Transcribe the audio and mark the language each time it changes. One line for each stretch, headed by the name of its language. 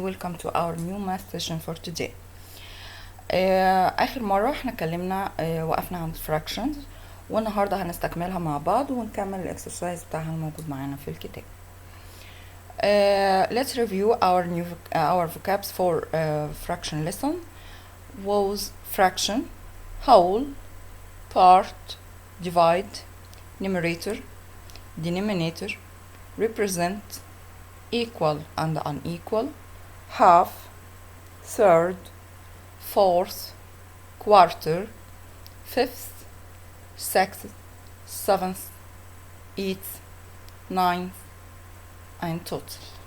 English: Welcome to our new math session for today.
Arabic: آخر مرة احنا اتكلمنا وقفنا عند fractions، والنهاردة هنستكملها مع بعض ونكمل الاكسرسايز بتاعها الموجود معانا في الكتاب.
English: Let's review our vocabs for fraction lesson. Was fraction, whole, part, divide, numerator, denominator, represent, equal and unequal, half, third, fourth, quarter, fifth, sixth, seventh, eighth, ninth, and total.